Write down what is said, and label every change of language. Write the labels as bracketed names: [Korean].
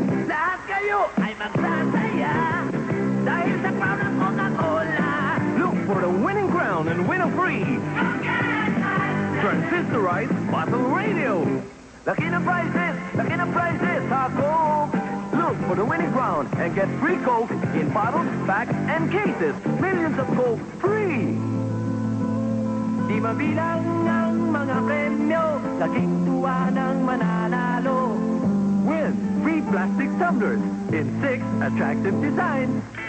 [Filipino] Lahat kayo ay magsasaya dahil sa crown ng Coca-Cola. [English] Look for the winning crown and win a free transistorized bottle radio. [Filipino] Laki na prizes, ha, [English] Coke. Look for the winning crown and get free Coke in bottles, packs, and cases. Millions of Coke free. [Filipino] Di mabilang ang mga premyo, laging tuwa ng mananalo. [English] Win free plastic tumblers in 6 attractive designs.